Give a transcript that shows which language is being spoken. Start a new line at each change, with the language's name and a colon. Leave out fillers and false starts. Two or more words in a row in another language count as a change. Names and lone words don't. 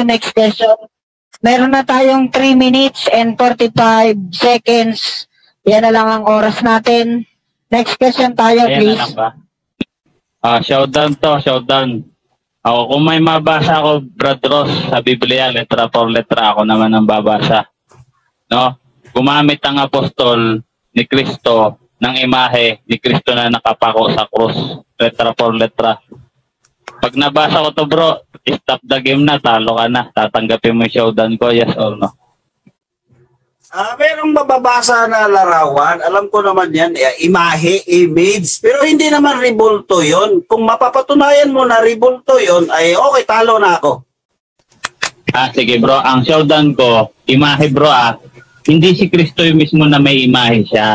English: Next question.
Filipino: Meron na tayong
English: 3 minutes and 45 seconds.
Filipino: Yan na lang ang oras natin.
English: Next question
Filipino: tayo, please. Showdown to, showdown. Kung may mabasa ako, Brad Ross, sa Biblia, letra por letra, ako naman ang babasa. No? Gumamit ang apostol ni Kristo ng imahe ni Kristo na nakapako sa krus. Letra por letra. Pag nabasa ko to, bro,
English: stop the game
Filipino: na, talo ka na. Tatanggapin mo yung showdown ko,
English: yes or no?
Filipino: Merong mababasa na larawan, alam ko naman yan, imahe, image, pero hindi naman rebulto yon. Kung mapapatunayan mo na rebulto yon, ay okay, talo na ako. Sige bro, ang showdown ko, imahe bro hindi si Kristo yung mismo na may imahe siya.